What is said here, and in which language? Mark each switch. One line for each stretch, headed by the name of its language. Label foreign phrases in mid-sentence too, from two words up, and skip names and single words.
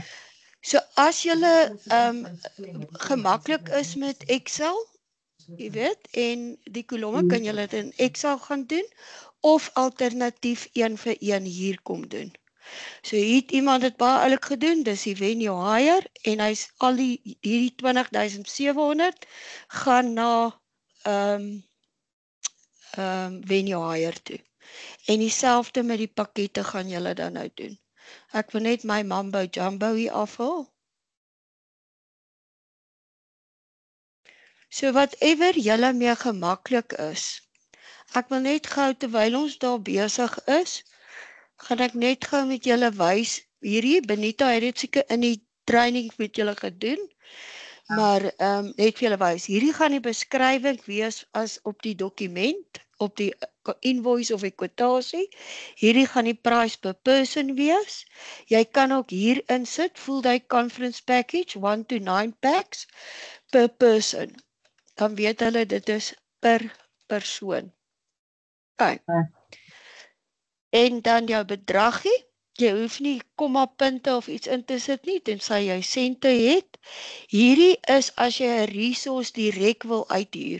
Afrikaans: So as julle gemaklik is met Excel, jy weet, en die kolomme kan julle dit in Excel gaan doen of alternatief 1-vir-1 hier kom doen. So hier het iemand dit baie oulik gedoen, dis die
English: when you hire
Afrikaans: en hy's al hierdie 20.700 gaan na
English: when you hire
Afrikaans: toe. En dieselfde met die pakkette gaan julle dan nou doen. Ek wil net my
English: mambo jumbo
Afrikaans: hier afhaal. So whatever julle mee gemaklik is. Ek wil net gou terwyl ons daar besig is, gaan ek net gou met julle wys. Hierdie Benita het dit seker in die training met julle gedoen. Maar net vir julle wys. Hierdie gaan die beskrywing wees as op die dokument, op die invoice of kwotasie. Hierdie gaan die
English: price per person
Afrikaans: wees. Jy kan ook hier insit
English: full day conference package 1 to 9 packs per person.
Afrikaans: Dan weet hulle dit is per persoon. Okay. En dan jou bedragie. Jy hoef nie komma punte of iets in te sit nie, tensy jy sente het. Hierdie is as jy 'n resource direk wil uithuur.